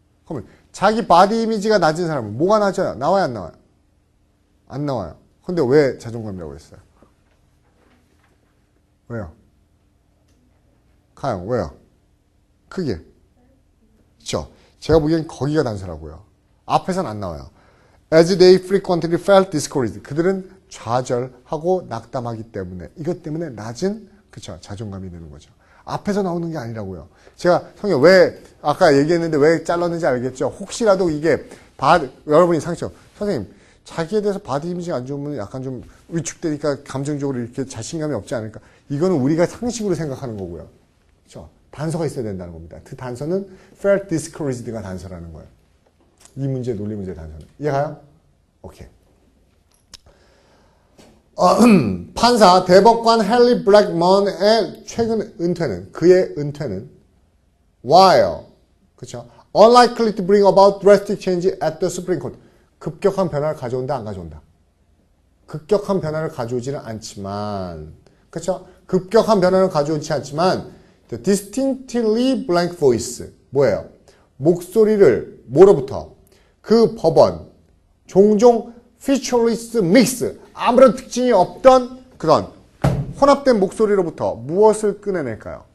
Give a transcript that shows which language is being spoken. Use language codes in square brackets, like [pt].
[ko] 그러면 자기 바디 이미지가 낮은 사람은 뭐가 낮아요? 나와요, 안 나와요? 안 나와요. 근데 왜 자존감이라고 했어요? 왜요? 가영, 왜요? 크게. 그렇죠? 제가 보기엔 거기가 단서라고요. 앞에서는 안 나와요. [en] As they frequently felt discouraged. [ko] 그들은 좌절하고 낙담하기 때문에, 이것 때문에 낮은, 그쵸, 자존감이 드는 거죠. 앞에서 나오는 게 아니라고요. 제가 성경 왜 아까 얘기했는데 왜 잘랐는지 알겠죠? 혹시라도 이게 여러분이 상처, 선생님 자기에 대해서 바디 이미지가 안 좋으면 약간 좀 위축되니까 감정적으로 이렇게 자신감이 없지 않을까? 이거는 우리가 상식으로 생각하는 거고요. 그렇죠? 단서가 있어야 된다는 겁니다. 그 단서는 [en] felt discouraged [ko] 가 단서라는 거예요. 이 문제, 논리 문제 단서는. 이해가요? 오케이. 판사 대법관 헨리 블랙먼의 최근 은퇴는, 그의 은퇴는 while, 그쵸? [en] unlikely to bring about drastic change at the Supreme Court. [ko] 급격한 변화를 가져온다, 안 가져온다? 급격한 변화를 가져오지는 않지만, 그쵸? 급격한 변화를 가져오지 않지만, [en] the distinctly blank voice. [ko] 뭐예요? 목소리를, 뭐로부터? 그 법원, 종종 [en] featureless mix, [ko] 아무런 특징이 없던 그런 혼합된 목소리로부터 무엇을 꺼내낼까요?